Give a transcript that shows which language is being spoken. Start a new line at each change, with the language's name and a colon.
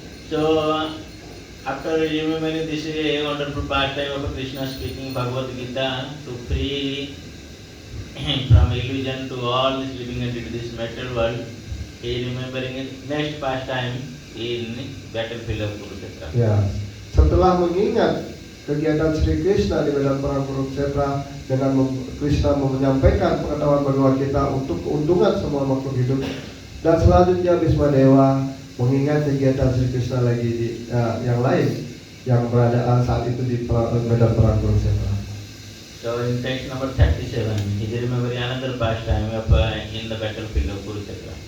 English: So after remembering this wonderful pastime of Krishna speaking Bhagavad Gita to free from illusion to all this living entity, this material world, he remembering next pastime in battlefield of Kurukshetra.
Indonesian: Ya, setelah mengingat kegiatan Sri Krishna di medan perang Kurukshetra dengan Krishna menyampaikan pengetahuan Bhagavad Gita untuk keuntungan semua makhluk hidup, dan selanjutnya Bhismadewa mengingat kegiatan Sri Krishna lagi di yang lain yang berada saat itu di medan perang Kurukshetra.
English: So in text number 37, he is remembering another pastime of in the battlefield of Kurukshetra.